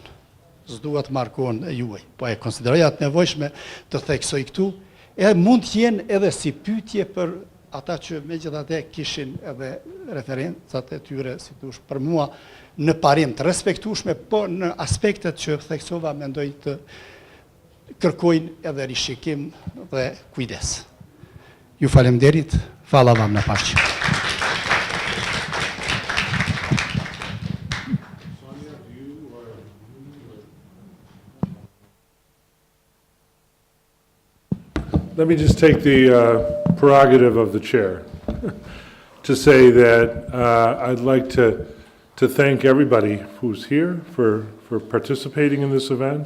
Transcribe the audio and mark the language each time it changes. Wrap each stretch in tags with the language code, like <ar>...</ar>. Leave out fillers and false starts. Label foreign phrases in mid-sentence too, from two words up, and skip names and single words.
<sq>S'duat markohen e juaj, po e konsideroj atë nevojshme të theksoj këtu, e mund të jenë edhe si pyetje për ata që megjithatë kishin edhe referencat e tyre, si thosh, për mua në parim të respektueshme, po në aspektet që theksova mendoj të kërkojnë edhe rishikim dhe kujdes. Ju faleminderit,</sq> <bs>fala vam</bs> <sq>në paqe.</sq> <en>Let me just take the prerogative of the chair to say that I'd like to thank everybody who's here for participating in this event.</en>